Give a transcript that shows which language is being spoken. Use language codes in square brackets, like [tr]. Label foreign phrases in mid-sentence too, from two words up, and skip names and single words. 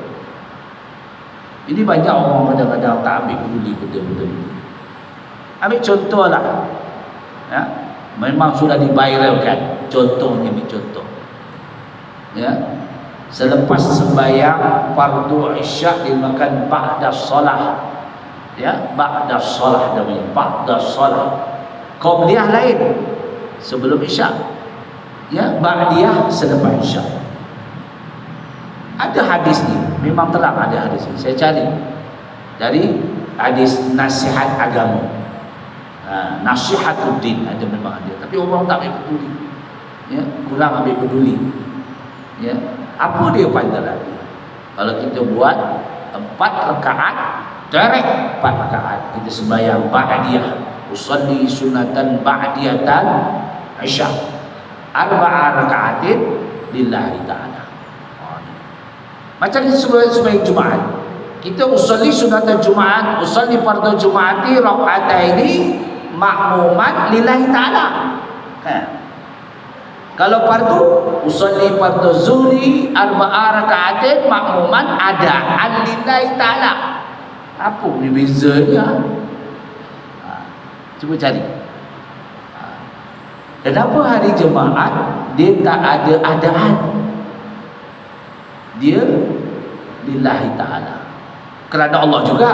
[ms] Ini banyak orang kadang-kadang tak ambil peduli benda-benda ini. Ambil contohlah. Ya, memang sudah diviralkan. Contohnya ambil contoh. Ya, selepas sembahyang fardu isyak dimakan [ar] بعد الصلاة. [ms] Ya, [ar] بعد الصلاة [ms] namanya, [ar] بعد الصلاة. [ms] Qabliyah lain, sebelum isyak. Ya, ba'diyah selepas isyak. Ada hadis ni, memang terang ada hadis ni. Saya cari dari hadis nasihat agama. Nasihatuddin ada, memang ada. Tapi orang tak ambil peduli. Ya, kurang ambil peduli. Ya, apa dia pandaran? Kalau kita buat 4 rakaat, direct 4 rakaat, kita sembahyang ba'diyah, [ar] أصلي سنة بعدية العشاء, [ms] 4 [ar] ركعات لله تعالى. [ms] Macam kita sembahyang Jumaat, kita [ar] أصلي سنة الجمعة, أصلي فرض الجمعة ركعتين مأموما لله تعالى. [ms] Kalau fardu, [ar] أصلي فرض الظهر 4 ركعات مأموما أداء لله تعالى. [ms] Apa ni bezanya? Cuba cari. Kenapa hari Jumaat dia tak ada adaan? Dia [ar] لله تعالى, [ms] kerana Allah juga.